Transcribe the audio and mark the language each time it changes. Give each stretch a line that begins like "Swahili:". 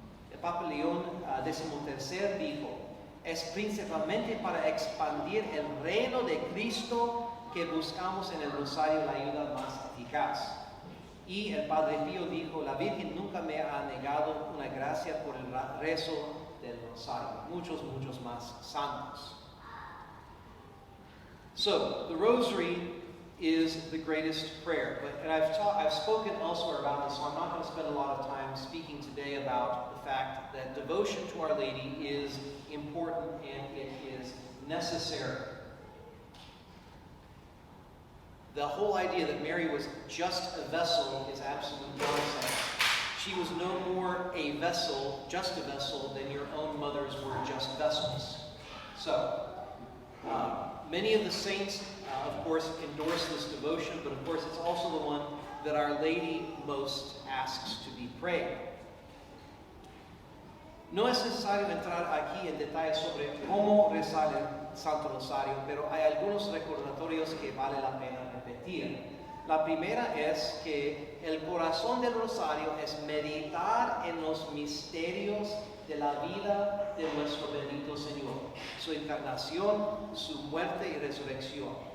Spanish: El Papa León XIII dijo, es principalmente para expandir el reino de Cristo que buscamos en el Rosario la ayuda más eficaz. Y el Padre Pío dijo, la Virgen nunca me ha negado una gracia por el rezo del Rosario. Muchos más santos.
English: So, the Rosary is the greatest prayer. And I've spoken elsewhere about this, so I'm not going to spend a lot of time speaking today about the fact that devotion to Our Lady is important and it is necessary. The whole idea that Mary was just a vessel is absolute nonsense. She was no more a vessel, just a vessel, than your own mothers were just vessels. So, many of the saints, of course, endorse this devotion, but of course it's also the one that Our Lady most asks to be prayed.
Spanish: No es necesario entrar aquí en detalle sobre cómo rezar el Santo Rosario, pero hay algunos recordatorios que vale la pena repetir. La primera es que el corazón del Rosario es meditar en los misterios de la vida de nuestro bendito Señor, su encarnación, su muerte y resurrección.